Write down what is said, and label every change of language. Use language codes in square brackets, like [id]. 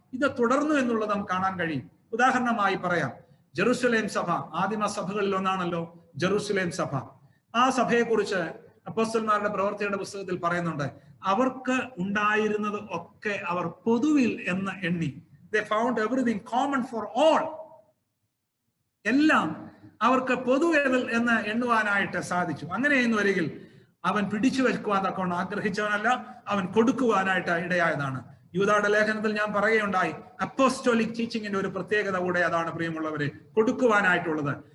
[ml] ഇത് തുടർന്നു എന്നുള്ളത് നമുക്ക് കാണാൻ കഴിയും. ഉദാഹരണമായി പറയാം, ജെറുസലേം സഭ ആദിമ സഭകളിൽ ഒന്നാണല്ലോ ജെറുസലേം സഭ. ആ സഭയെക്കുറിച്ച് അപ്പോസ്തലന്മാരുടെ പ്രവർത്തിയുടെ പുസ്തകത്തിൽ പറയുന്നുണ്ട്, അവർക്ക് ഉണ്ടായിരുന്നത് ഒക്കെ അവർ പൊതുവിൽ എന്ന് എണ്ണി. [en] They found everything common for all. [ml] എല്ലാം അവർക്ക് പൊതുവിൽ എന്ന് എണ്ണുവാനായിട്ട് സാധിച്ചു. അങ്ങനെ എന്ന് വരികിൽ അവൻ പിടിച്ചു വെക്കുവാൻ തക്കവണ്ണം ആഗ്രഹിച്ചവനല്ല, അവൻ കൊടുക്കുവാനായിട്ട് ഇടയായതാണ്. യൂദായുടെ ലേഖനത്തിൽ ഞാൻ പറയുകയുണ്ടായി, അപ്പോസ്റ്റോലിക് ടീച്ചിങ്ങിന്റെ ഒരു പ്രത്യേകത കൂടെ അതാണ് പ്രിയമുള്ളവരെ, കൊടുക്കുവാനായിട്ടുള്ളത്.